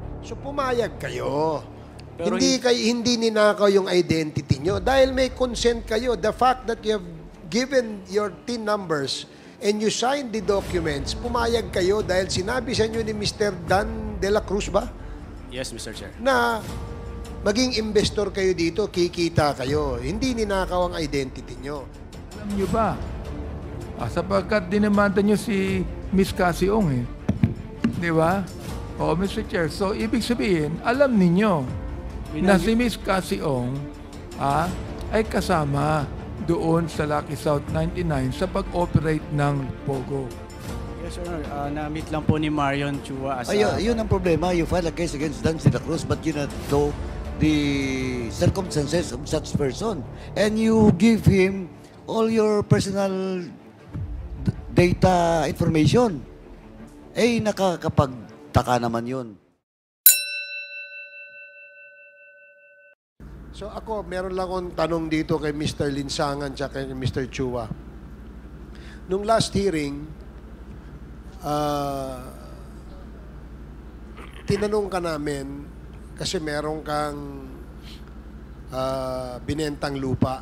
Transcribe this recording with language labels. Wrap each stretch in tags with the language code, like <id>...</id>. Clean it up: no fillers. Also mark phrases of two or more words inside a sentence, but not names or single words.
<tl>So pumayag kayo. Pero Hindi ninakaw yung identity nyo. Dahil may consent kayo.</tl> <en>The fact that you have given your TIN numbers and you signed the documents,</en> <tl>pumayag kayo dahil sinabi sa inyo ni Mr. Dan de la Cruz ba?</tl> <en>Yes, Mr. Chair.</en> <tl>Na maging investor kayo dito, kikita kayo. Hindi ninakaw ang identity nyo. Alam nyo ba? Sapagkat dinamanda nyo si Miss Casiong eh. Di ba? O, Mr. Chair. So, ibig sabihin, alam ninyo na si Miss Casiong ay kasama doon sa Lucky South 99 sa pag-operate ng Pogo.</tl> <en>Yes, Your Honor.</en> <tl>Na-meet lang po ni Marion Chua as Yun ang problema.</tl> <en>You file a case against Dan de la Cruz but you not know the circumstances of such person. And you give him all your personal data information.</en> <tl>Nakakapagtaka naman yun. So ako, meron lang akong tanong dito kay Mr. Linsangan at kay Mr. Chua. Nung</tl> <en>last hearing,</en> <tl>tinanong ka namin kasi meron kang binentang lupa.</tl>